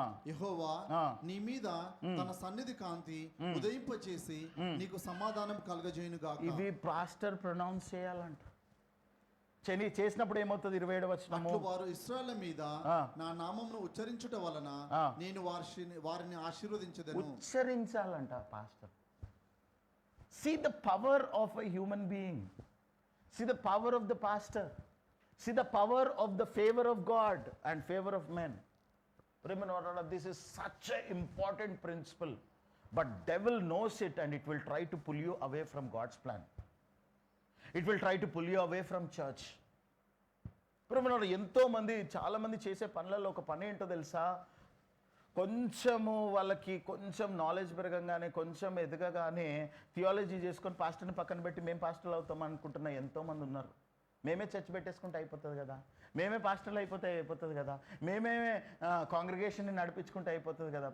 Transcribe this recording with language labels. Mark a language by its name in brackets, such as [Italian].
[Telugu] యెహోవా నీ మీద తన సన్నిధి కాంతి ఉదయింపచేసి నీకు సమాధానం కలుగజేయును గాక. ఇది పాస్టర్ ప్రొనౌన్స్ చేయాలంట. చేసినప్పుడు ఏమవుతుంది? 27వ వచనము, వారు ఇశ్రాయేలు మీద నా నామమును ఉచ్చరించుట వలన నేను వారిని ఆశీర్వదించెదను. ఉచ్చరించాలంట pastor. [English] See the power of a human being. See the power of the pastor. See the power of the favor of God and favor of men. Remember, this is such an important principle. But devil knows it and it will try to pull you away from God's plan. It will try to pull you away from church. [Telugu] ఎంతోమంది, చాలామంది చేసే పనులలో ఒక పని ఏంటో తెలుసా? కొంచెము వాళ్ళకి కొంచెం నాలెడ్జ్ పెరగంగానే, కొంచెం ఎదగగానే థియాలజీ చేసుకొని పాస్టర్ని పక్కన పెట్టి మేము పాస్టర్లు అవుతాం అనుకుంటున్న ఎంతోమంది ఉన్నారు. మేమే చర్చ్ పెట్టేసుకుంటే అయిపోతుంది కదా, మేమే పాస్టర్లు అయిపోతుంది కదా, మేమే కాంగ్రిగేషన్ని నడిపించుకుంటే అయిపోతుంది కదా.